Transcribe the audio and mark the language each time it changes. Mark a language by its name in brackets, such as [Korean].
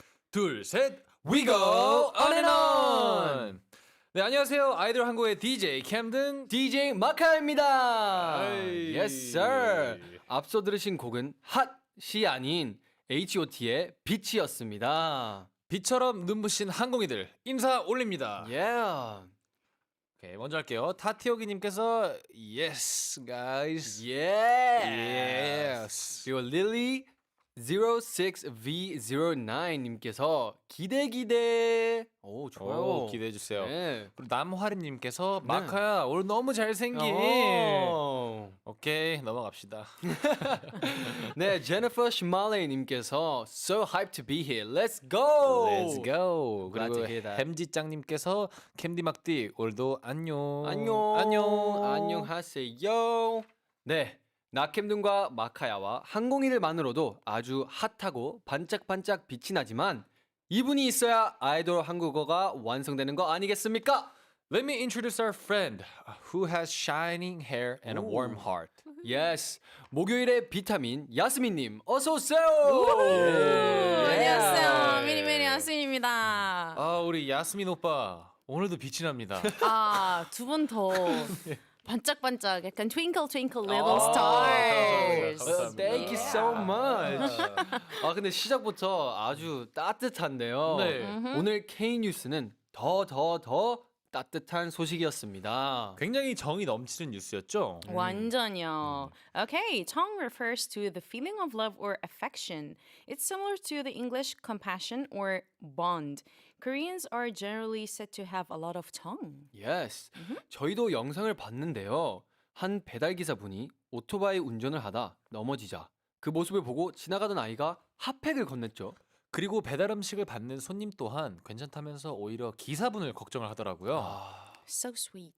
[Korean] 둘, 셋, [English] we go on and on. [Korean] 네, 안녕하세요. 아이돌 한국의 DJ 캠든. DJ 마카입니다. 아이. [English] Yes, sir. [Korean] 앞서 들으신 곡은 핫이 아닌 H.O.T의 빛이었습니다. 빛처럼 눈부신 항공이들 인사 올립니다. [English] Yeah. [Korean] 오케이, 먼저 할게요. 타티오기님께서 [English] yes, guys. Yes. [Korean] 그리고 릴리 06V09님께서 기대. 오, 좋아요. 오, 기대해 주세요. 네. 그리고 남화림님께서 네. 마카야 오늘 너무 잘생긴. 오. 오케이, 넘어갑시다. [English] 네, 제니퍼 시말레이님께서 so hyped to be here. Let's go. Let's go. Glad to [Korean] 그리고 [English] hear that. [Korean] 햄지짱님께서 캠디 막디 오늘도 안녕. 안녕. 안녕하세요. 네. 나캠든과 마카야와 항공이들만으로도 아주 핫하고 반짝반짝 빛이 나지만 이분이 있어야 아이돌 한국어가 완성되는 거 아니겠습니까? [English] Let me introduce our friend who has shining hair and a warm heart. Yes. [Korean] 목요일의 비타민 야스민님 어서 오세요. 안녕하세요. 미니미니 야스민입니다. 아, 우리 야스민 오빠 오늘도 빛이 납니다. 두 분 더 반짝반짝 약간 [English] twinkle twinkle little [Korean] 감사합니다. [English] stars. Thank you so much. [Korean] 아 근데 시작부터 아주 따뜻한데요. 네. 오늘 K 뉴스는 더 따뜻한 소식이었습니다. 굉장히 정이 넘치는 뉴스였죠. 완전요. [English] Okay, 정 refers to the feeling of love or affection. It's similar to the English compassion or bond. Koreans are generally said to have a lot of tongue. Yes. [Korean] 저희도 영상을 봤는데요. 한 배달 기사분이 오토바이 운전을 하다 넘어지자 그 모습을 보고 지나가던 아이가 핫팩을 건넸죠. 그리고 배달 음식을 받는 손님 또한 괜찮다면서 오히려 기사분을 걱정을 하더라고요. 아, [English] So sweet.